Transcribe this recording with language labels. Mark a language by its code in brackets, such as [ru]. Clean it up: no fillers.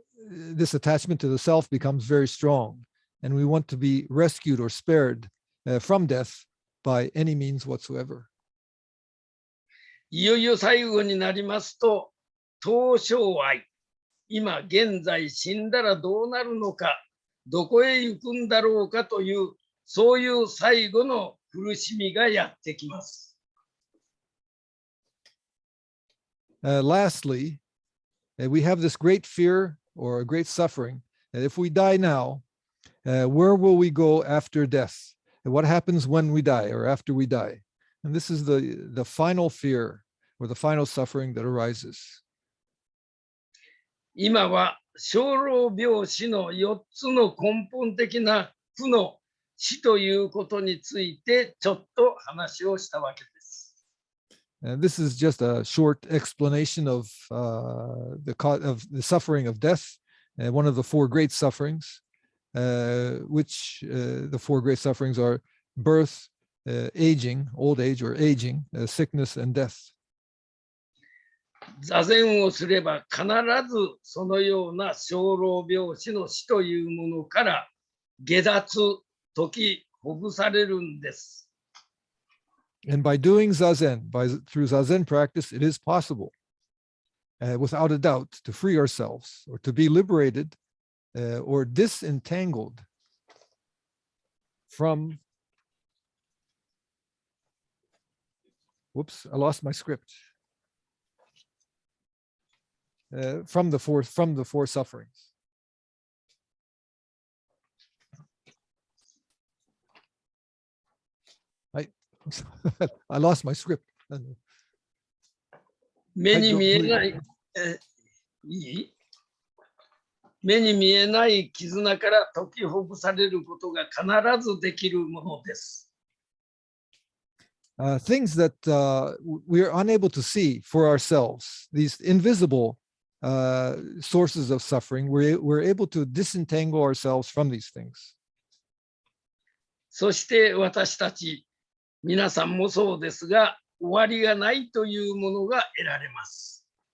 [en] This attachment to the self becomes very strong, and we want to be rescued or spared from death by any means whatsoever. [ja] いよいよ最後になりますと、当生愛、今現在死んだらどうなるのか、どこへ行くんだろうかという、そういう最後の苦しみがやってきます。 [en] Lastly, we have this great fear or a great suffering that if we die now, where will we go after death? And what happens when we die or after we die? And this is the final fear or the final suffering that arises. [ja] 今は生老病死の4つの根本的な負の死ということについてちょっと話をしたわけです。 [en] And this is just a short explanation of the suffering of death, one of the four great sufferings, which the four great sufferings are birth, aging, old age or aging, sickness, and death. [ja] 座禅をすれば必ずそのような生老病死の死というものから下脱、解きほぐされるんです。 [en] And by doing zazen, through zazen practice, it is possible, without a doubt, to free ourselves or to be liberated or disentangled from. Whoops! I lost my script. From the four sufferings. I lost my script. [ja] 目に見えない、目に見えない絆から解きほぐされることが必ずできるものです。 [en] Things that we are unable to see for ourselves, these invisible sources of suffering, we're able to disentangle ourselves from these things. [ja] そして私たち皆さんもそうですが、終わりがないというものが得られます。